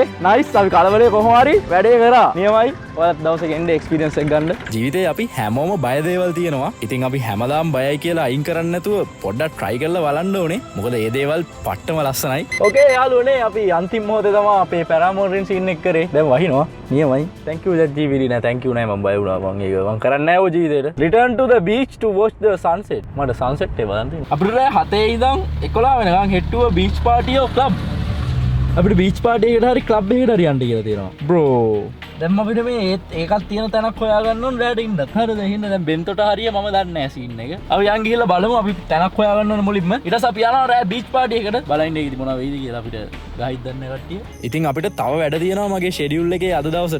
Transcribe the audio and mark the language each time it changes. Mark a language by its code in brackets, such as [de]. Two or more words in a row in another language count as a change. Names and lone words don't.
[si] නයිස් අපි කලබලේ කොහොම හරි වැඩේ කරා. නියමයි. ඔයාලත් දවසක එන්න එක්ස්පීරියන්ස් එක ගන්න. ජීවිතේ අපි හැමෝම බය දේවල් තියෙනවා. ඉතින් අපි හැමදාම බයයි කියලා අයින් කරන්නේ නැතුව පොඩ්ඩක් try කරලා බලන්න ඕනේ. මොකද මේ දේවල් පට්ටම ලස්සනයි. ඕකේ යාළුවනේ අපි අන්තිම මොහොතේ තමයි අපේ පැරාමෝටරින් සීන් එක කරේ. දැන් වහිනවා. නියමයි. [en] thank you chat GPT [si] නෑ [en] thank you [si] නෑ මම බය වුණා මම ඒක මම කරන්නේ නෑ ඔය ජීවිතේට. [en] return to the beach to watch the sunset. [si] මට sunset එක බලන්න තියෙනවා. අපිට රෑ 7 ඉඳන් 11 වෙනකන් හෙට්ටුව [en] beach party of club. [si] අපිට [en] beach party [si] එකට හරි club එකකට හරි යන්න කියලා තියෙනවා. bro දැම්ම අපිට මේ ඒකත් තියෙන තැනක් හොයාගන්න ඕන රැට ඉන්න. හරිද? එහෙනම් දැන් බෙන්තොට හරිය මම දන්නේ නැහැ සීන් එක. අපි යන් ගිහලා බලමු අපි තැනක් හොයාගන්න ඕන මුලින්ම. ඊට පස්සේ අපි යනවා රෑ [en] beach party [si] එකට. බලන්න ඒකද මොනවා වෙයිද කියලා අපිට ගයිඩ් දන්නේ කට්ටිය. ඉතින් අපිට තව වැඩ තියෙනවා මගේ ෂෙඩියුල් එකේ අද දවසට.